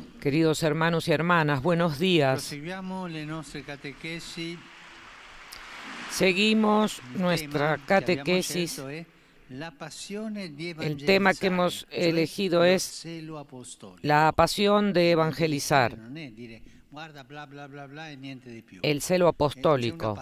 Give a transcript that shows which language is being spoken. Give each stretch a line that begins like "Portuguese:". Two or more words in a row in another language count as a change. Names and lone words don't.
Spanish: Queridos hermanos y hermanas, buenos días.
Italian: Proseguiamo le nostre catechesi.
Spanish: Seguimos nuestra catequesis. El tema que hemos elegido es la pasión de evangelizar, el celo apostólico.